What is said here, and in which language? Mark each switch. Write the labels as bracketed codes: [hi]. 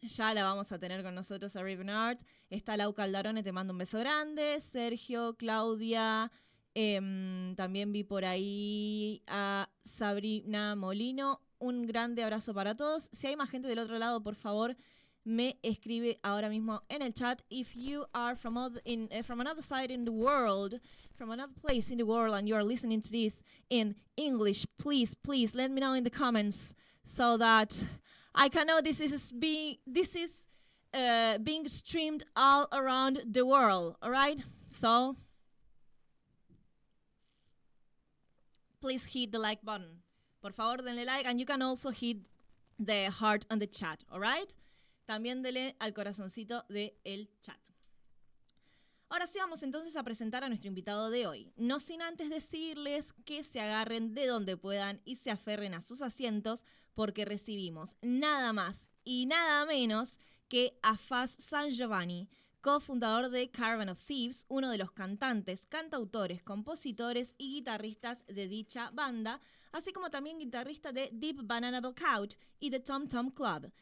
[es] Ya la vamos a tener con nosotros a Ravenart. Está Lau Caldarone, te mando un beso grande. Sergio, Claudia. También vi por ahí a Sabrina Molino. Un grande abrazo para todos. Si hay más gente del otro lado, por favor, me escribe ahora mismo en el chat. [en] If you are from another side in the world, from another place in the world, and you are listening to this in English, please let me know in the comments so that I can know this is being streamed all around the world. All right? So please hit the like button. [es] Por favor, denle like, [en] and you can also hit the heart on the chat, all right? [es] También denle al corazoncito del chat. Ahora sí vamos entonces a presentar a nuestro invitado de hoy. No sin antes decirles que se agarren de donde puedan y se aferren a sus asientos porque recibimos nada más y nada menos que a Fuzz San Giovanni, cofundador de Caravan of Thieves, uno de los cantantes, cantautores, compositores y guitarristas de dicha banda, así como también guitarrista de Deep Banana Blackout y The Tom Tom Club.